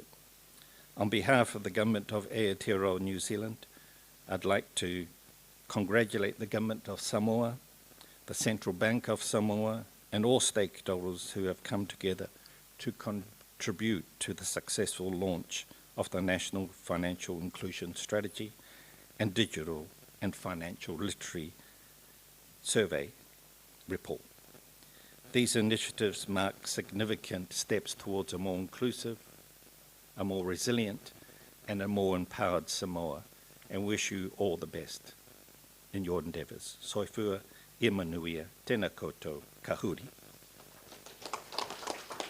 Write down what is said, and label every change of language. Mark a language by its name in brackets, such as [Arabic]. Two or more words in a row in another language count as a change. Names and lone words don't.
[English] On behalf of the Government of Aotearoa, New Zealand, I'd like to congratulate the Government of Samoa, the Central Bank of Samoa, and all stakeholders who have come together to contribute to the successful launch of the National Financial Inclusion Strategy and Digital and Financial Literacy Survey report. These initiatives mark significant steps towards a more inclusive, a more resilient, and a more empowered Samoa, and wish you all the best in your endeavours. [Samoan] Soifua, e manuia, [Māori] tēnā koutou, ka huri.